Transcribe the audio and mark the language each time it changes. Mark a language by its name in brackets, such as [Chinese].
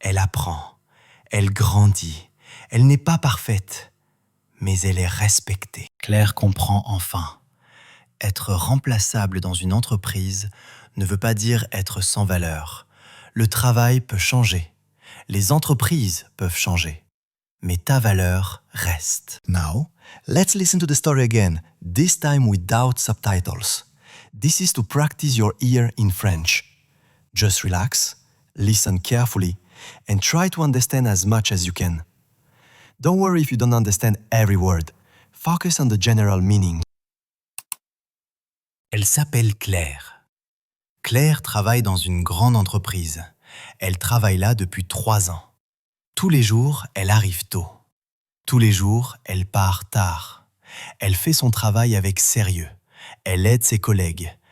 [French] Elle apprend, elle grandit. Elle n'est pas parfaite, mais elle est respectée. Claire comprend enfin. Être remplaçable dans une entreprise ne veut pas dire être sans valeur. Le travail peut changer. Les entreprises peuvent changer. Mais ta valeur reste. [English] Now, let's listen to the story again, this time without subtitles. This is to practice your ear in French. Just relax, listen carefully, and try to understand as much as you can. Don't worry if you don't understand every word. Focus on the general meaning. [French] Elle s'appelle Claire. Claire travaille dans une grande entreprise. Elle travaille là depuis 3 ans. Tous les jours, elle arrive tôt. Tous les jours, elle part tard. Elle fait son travail avec sérieux. Elle aide ses collègues.